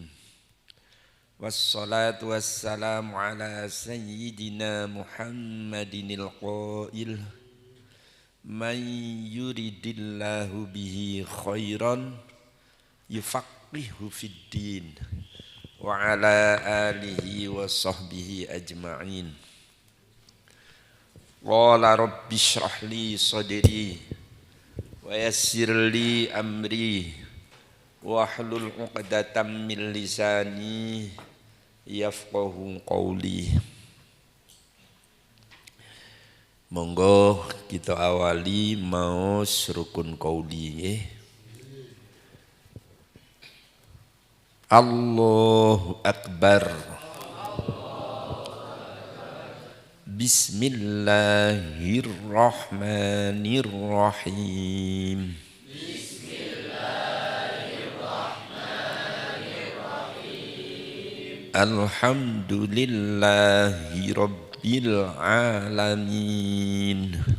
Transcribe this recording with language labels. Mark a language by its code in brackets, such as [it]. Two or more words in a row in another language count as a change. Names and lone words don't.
[ar] والصلاة والسلام على سيدنا محمد القائل من يرد الله به خيرا يفقهه في الدين وعلى آله وصحبه أجمعين. قال رب اشرح لي صدري ويسر لي أمري واحلل عقدة من لساني يفقهوا قولي. [jv] Monggo kita awali maos rukun qauli. [ar] الله أكبر. بسم الله الرحمن الرحيم. الحمد لله رب العالمين.